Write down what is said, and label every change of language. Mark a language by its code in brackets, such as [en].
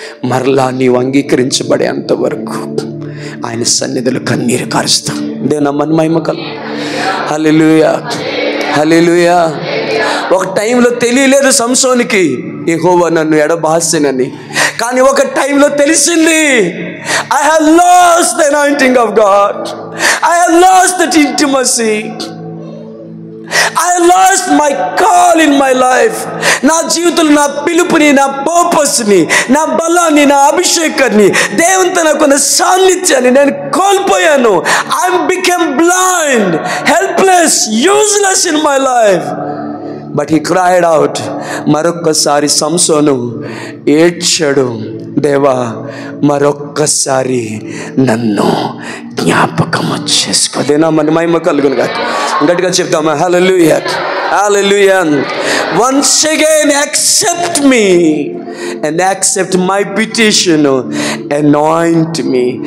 [te] మరలా నీవు అంగీకరించబడేంత వరకు ఆయన సన్నిధిలో కన్నీరు కారుస్తాం. దేవుని నామానికి మహిమ కలుగు. హల్లెలూయా, హల్లెలూయా. ఒక టైంలో తెలియలేదు సంసోనికి యెహోవా నన్ను ఎడబాసెనని, కానీ ఒక టైంలో తెలిసింది. [en] I have lost the anointing of God. I have lost that intimacy. I have lost my call in my life. [te] నా జీవితంలో నా పిలుపుని, నా పర్పస్ని, నా బలాన్ని, నా అభిషేకాన్ని, దేవునితో నాకున్న సాన్నిధ్యాన్ని నేను కోల్పోయాను. [en] I became blind, helpless, useless in my life. But he cried out. [te] మరొక్కసారి సంసోను ఏడ్చాడు, దేవా మరొక్కసారి నన్ను జ్ఞాపకము చేసుకో. దేనా మన మహిమ కలుగును గాక. గట్టిగా చెప్తామా? హల్లెలూయా, హల్లెలూయా. [en] Once again accept me and accept my petition, anoint me.